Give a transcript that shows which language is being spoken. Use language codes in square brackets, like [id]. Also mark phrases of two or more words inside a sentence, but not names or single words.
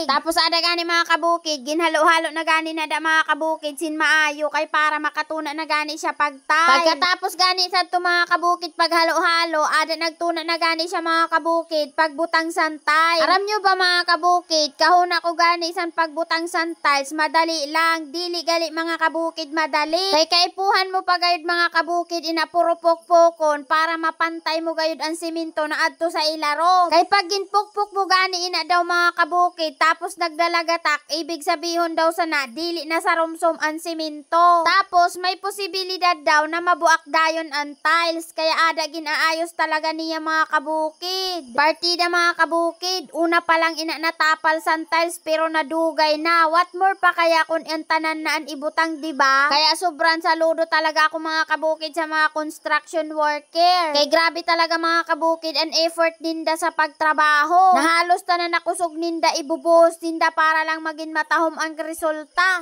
[msb] Tapos ada gani mga kabukid, ginhalo-halo na gani na da mga kabukid sin maayo kay para makatuna na gani siya pagtay. Pagkatapos gani sa to mga kabukid paghalo-halo, ada nagtuna na gani siya mga kabukid pagbutang santay. Aram nyo ba mga kabukid, kahuna ko gani san pagbutang santays, madali lang, dili gali mga kabukid madali. Kay kaipuhan mo pa gayud mga kabukid inapurupok-pokon para mapantay mo gayud ang simento na adto sa ilarong. Kay pag ginpukpok mo gani ina daw mga kabukid tapos nagdalagatak, ibig sabihon daw sana dili na sa rumsom ang simento. Tapos may posibilidad daw na mabuak dayon ang tiles, kaya ada ginaayos talaga niya mga kabukid. Partida mga kabukid, una pa lang ina natapal san tiles pero nadugay na. [en] What more [msb] pa kaya kung ang tanan na ang ibutang diba? Kaya sobrang saludo talaga ako mga kabukid sa mga construction worker. Kay grabe talaga mga kabukid ang effort ninda sa pagtrabaho. Nahalos tanan nakusog ninda ibubuhos ninda para lang maging matahom ang resulta.